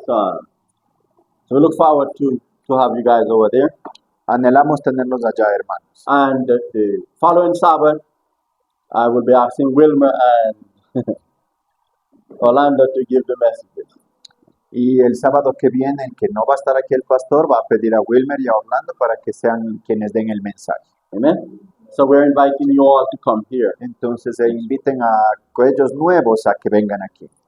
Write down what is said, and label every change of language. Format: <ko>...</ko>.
<en>So we look forward to have you guys over there.</en> <es>Anhelamos tenerlos allá, hermanos.</es> <en>And the following Sabbath, I will be asking Wilmer and Orlando to give the messages.</en> <es>Y el sábado que viene, el que no va a estar aquí el pastor, va a pedir a Wilmer y a Orlando para que sean quienes den el mensaje.</es> <en>Amen. So we're inviting you all to come here.</en> <es>Entonces inviten a aquellos nuevos a que vengan aquí.</es>